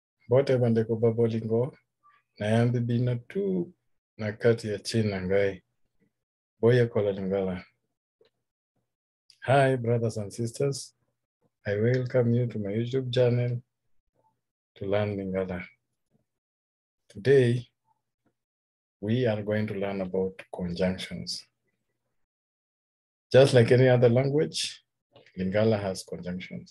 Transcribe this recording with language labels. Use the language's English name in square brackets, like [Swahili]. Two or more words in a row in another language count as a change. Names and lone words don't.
[Lingala] bote bandeko babolingo na yambi bina tu na kati ya China ngai. Boya kola Lingala. [English] Hi, brothers and sisters. I welcome you to my YouTube channel to learn Lingala. Today, we are going to learn about conjunctions. Just like any other language, Lingala has conjunctions.